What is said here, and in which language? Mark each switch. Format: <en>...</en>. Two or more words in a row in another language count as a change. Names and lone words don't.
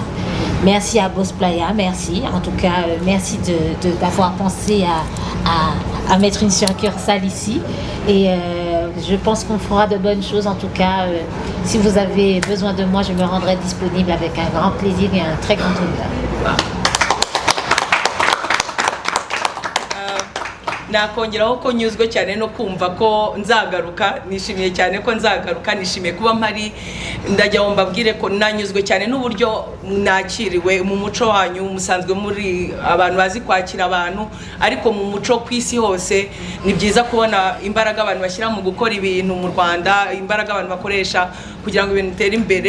<fr>Merci à Boss Playa, merci. En tout cas, merci d'avoir pensé à mettre une succursale ici. Et je pense qu'on fera de bonnes choses. En tout cas, si vous avez besoin de moi, je me rendrai disponible avec un grand plaisir et un très grand honneur.</fr> <rw>nakongeraho ko nyuzwe cyane no kumva ko nzagaruka, nishimiye cyane ko nzagaruka, nishimiye kuba mpari. Ndajya mbabwire ko nanyuzwe cyane n'uburyo nakiriwe mu muco wanyu. Musanzwe muri abantu bazi kwakira abantu, ariko mu muco ku isi hose ni byiza kubona imbaraga abantu bashyira mu gukora ibintu mu Rwanda, imbaraga abantu bakoresha kugira ngo ibintu bitere imbere.</rw>